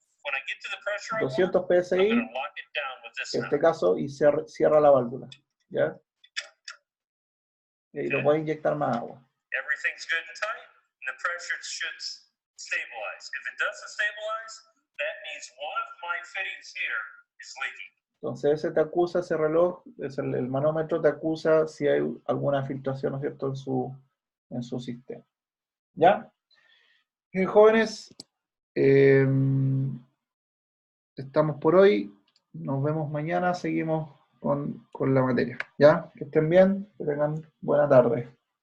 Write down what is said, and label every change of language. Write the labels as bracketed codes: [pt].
[en] When I get to the pressure 200 psi, I'm going to lock it down with this [es] en este caso, y cierra la válvula, ¿ya? Y ahí lo voy a inyectar más agua. [en] Everything's good and tight, and the pressure should stabilize. If it doesn't stabilize, that means one of my fittings here is leaking. [es] Entonces ese te acusa, ese reloj, el manómetro te acusa si hay alguna filtración, ¿no es cierto?, en su sistema. ¿Ya? Bien, jóvenes, estamos por hoy. Nos vemos mañana, seguimos con la materia. ¿Ya? Que estén bien, que tengan buena tarde.